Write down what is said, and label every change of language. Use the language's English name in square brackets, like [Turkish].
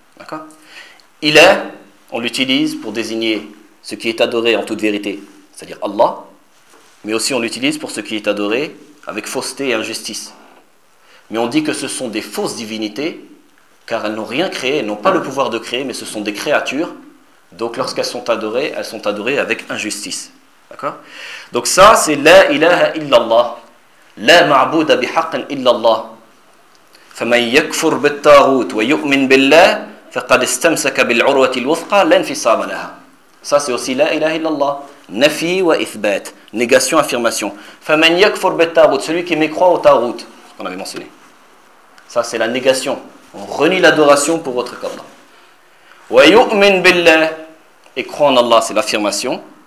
[French] D'accord ? Il est, on l'utilise pour désigner ce qui est adoré en toute vérité, c'est-à-dire Allah, mais aussi on l'utilise pour ce qui est adoré avec fausseté et injustice. Mais on dit que ce sont des fausses divinités, car elles n'ont rien créé, elles n'ont pas le pouvoir de créer, mais ce sont des créatures, donc lorsqu'elles sont adorées avec injustice. D'accord ? Donc ça, c'est « La ilaha illallah ». [Arabic] لا معبود بحق إلا الله فمن يكفر بالطاغوت ويؤمن بالله فقد استمسك بالعروة الوثقى لا انفصام لها. [French] Ça c'est aussi la ilaha illallah, nafi wa ithbat, négation affirmation. [Arabic] فمن يكفر بالطاغوت, [French] celui qui mécroit au tagout, qu'on avait mentionné. Ça c'est la négation, on renie l'adoration pour autre qu'Allah. [Arabic] ويؤمن بالله, [French] et croit en Allah, c'est l'affirmation.